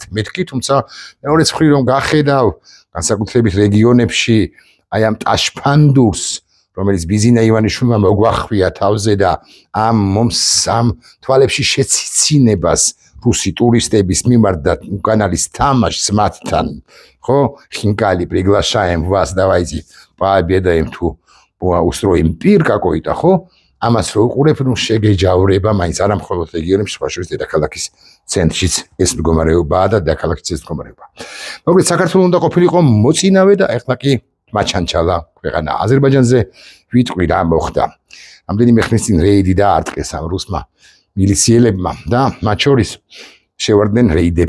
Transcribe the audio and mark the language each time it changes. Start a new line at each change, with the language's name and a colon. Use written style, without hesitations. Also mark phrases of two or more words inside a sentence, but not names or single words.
Georgian: მეთქი თუმცა მეორე მხრივ რომ გახედავ განსაკუთრებით რეგიონებში აი ამ ტაშფანდურს რომელიც ბიზინა ივანიშვილმა მოგვახვია თავზე და ამ თვალებში შეციცინებას რუსი ტურისტების მიმართ და კანალის თამაშს მათთან ხო ხინკალი
Russian: приглашаем вас давайте пообедаем
Georgian: თუ
Russian: устроим пир какой-то
Georgian: ხო ამას რო უყურებ ნუ შეგეჯავრება მაინც არა მხოლოდ რეგიონებში სხვა შორის დედაქალაქის ცენტრშიც ეს მდგომარეობაა და დედაქალაქის ეს მდგომარეობა. მოკლედ საქართველოს უნდა ყოფილიყო მოწინავე და ეხლა კი მაჩანჩალა ქვეყანა აზერბაიჯანზე ვიტყვი რა მოხდა. რამდენიმე ხნის წინ რეიდი დაარტყეს ამ რუსმა მილიციელებმა და მათ შორის შევარდნენ რეიდებს